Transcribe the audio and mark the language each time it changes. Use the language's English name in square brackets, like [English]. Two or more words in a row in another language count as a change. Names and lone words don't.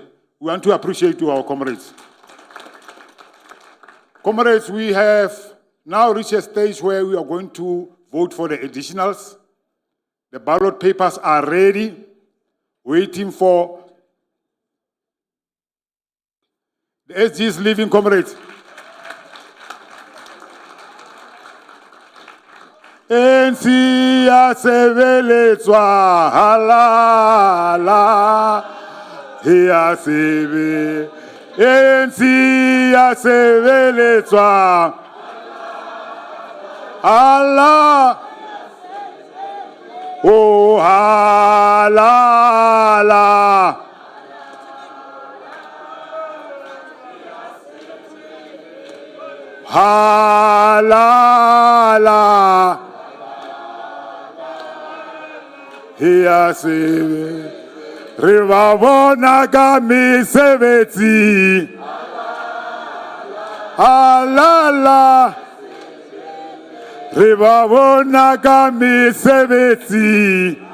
[English] We want to appreciate our comrades. Comrades, we have now reached a stage where we are going to vote for the additionals. The ballot papers are ready, waiting for the SG's leaving, comrades. [Southern Sotho] NC ya sebeletswa halala ya sebe NC ya sebeletswa Allah oh halala halala ya sebe re ba bona ka mesebetsi halala re ba bona ka mesebetsi